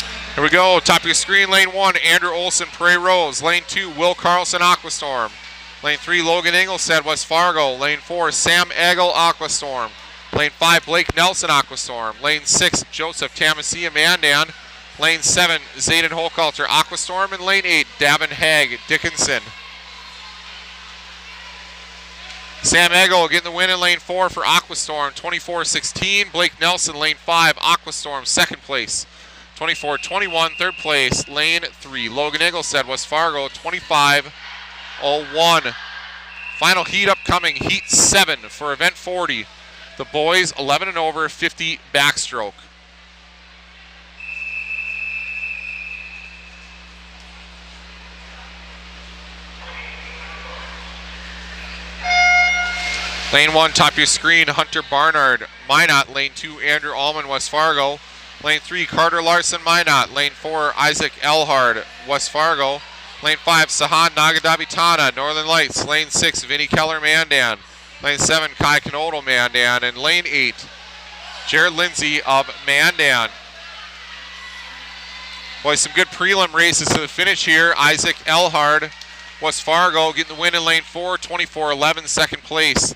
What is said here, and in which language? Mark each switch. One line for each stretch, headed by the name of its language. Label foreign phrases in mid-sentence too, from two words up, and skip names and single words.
English: Here we go, top of your screen, lane 1, Andrew Olson, Prairie Rose. Lane 2, Will Carlson, Aquastorm. Lane 3, Logan Ingolstadt, West Fargo. Lane 4, Sam Eggle, Aquastorm. Lane 5, Blake Nelson, Aquastorm. Lane 6, Joseph Tamasia, Mandan. Lane 7, Zayden Holkalter, Aquastorm. And lane 8, Davin Hagg, Dickinson. Sam Eggle getting the win in lane 4 for Aquastorm, 24-16. Blake Nelson, lane 5, Aquastorm, second place. 24-21, third place, lane 3. Logan Ingolstadt, West Fargo, 25-01. Final heat upcoming, heat 7 for event 40. The boys 11 and over, 50 backstroke. Lane 1, top of your screen, Hunter Barnard, Minot. Lane 2, Andrew Allman, West Fargo. Lane 3, Carter Larson, Minot. Lane 4, Isaac Elhard, West Fargo. Lane 5, Sahan Nagadabitana, Northern Lights. Lane 6, Vinnie Keller, Mandan. Lane 7, Kai Knoedel, Mandan. And lane 8, Jared Lindsay of Mandan. Boy, some good prelim races to the finish here. Isaac Elhard, West Fargo, getting the win in lane 4, 24-11, second place.